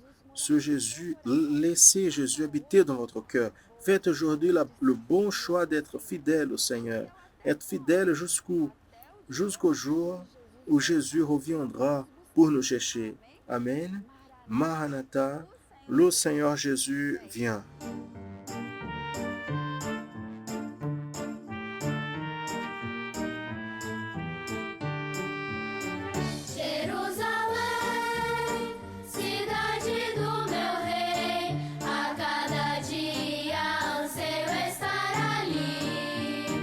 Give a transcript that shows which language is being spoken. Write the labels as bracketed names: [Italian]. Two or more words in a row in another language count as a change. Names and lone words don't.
[French] Ce Jésus, laissez Jésus habiter dans votre cœur. Faites aujourd'hui le bon choix d'être fidèle au Seigneur. Être fidèle jusqu'au jour où Jésus reviendra pour nous chercher. Amen. Maranatha, le Seigneur Jésus vient. [Portuguese] Jerusalém, cidade do meu rei, a cada dia anseio estar ali.